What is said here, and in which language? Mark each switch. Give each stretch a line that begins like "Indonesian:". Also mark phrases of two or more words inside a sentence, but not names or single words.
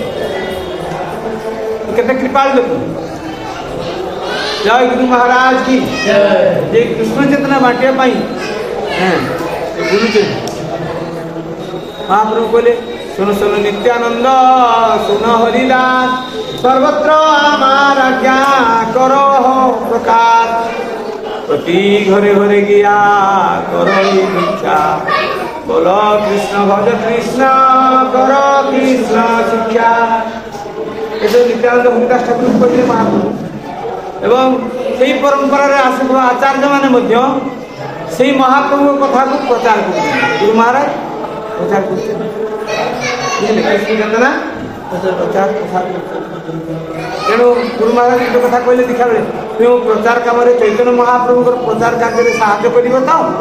Odia: କେତେ କୃପାଳୁ ଦେଖନ୍ତୁ। ଜୟ ଗୁରୁ ମହାରାଜ କି ଯେ କୃଷ୍ଣ ଚେତନା ବାଣ୍ଟିବା ପାଇଁ ବୁଲୁଛନ୍ତି। ମହାପ୍ରଭୁ କହିଲେ ଶୁଣ ଶୁଣ ନିତ୍ୟାନନ୍ଦ ଶୁଣ ହରିଦାସ
Bangla: সর্বত্র আমার আজ্ঞা করো প্রকাশ প্রতি ঘরে ঘরে গিয়া করো ভিক্ষা বল কৃষ্ণ ভজ কৃষ্ণ কর কৃষ্ণ শিক্ষা।
Odia: এসব নিত্যানন্দ হরিদাস ঠাকুর କହିଲେ ମହାପ୍ରଭୁ ଏବଂ ସେହି ପରମ୍ପରାରେ ଆସୁଥିବା ଆଚାର୍ଯ୍ୟମାନେ ମଧ୍ୟ ସେହି ମହାପ୍ରଭୁଙ୍କ କଥାକୁ ପ୍ରଚାର କରୁଛନ୍ତି। ଗୁରୁ ମହାରାଜ ପ୍ରଚାର କରୁଛନ୍ତି। ବୁଝିଲେ କୃଷ୍ଣ ଚେତନା ପ୍ରଚାର ତେଣୁ ଗୁରୁ ମହାରାଜ ଗୋଟେ କଥା କହିଲେ ଦୀକ୍ଷା ବେଳେ ତେଣୁ ପ୍ରଚାର କାମରେ ଚୈତନ୍ୟ ମହାପ୍ରଭୁଙ୍କର ପ୍ରଚାର କାର୍ଯ୍ୟରେ ସାହାଯ୍ୟ କରିବ ତ?